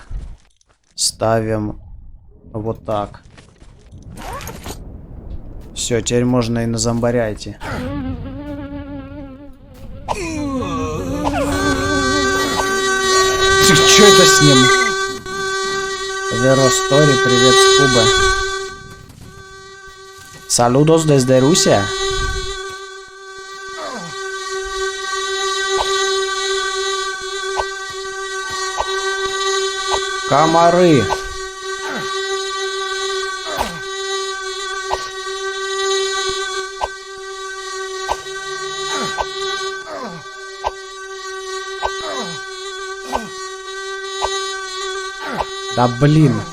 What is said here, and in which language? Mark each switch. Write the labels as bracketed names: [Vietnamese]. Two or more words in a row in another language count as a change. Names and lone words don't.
[Russian] Ставим вот так. Все, теперь можно и на зомбаря идти. Что это с ним? Zero Story, привет с Кубы. [Spanish] Saludos desde Rusia. [Russian] Комары. Да блин.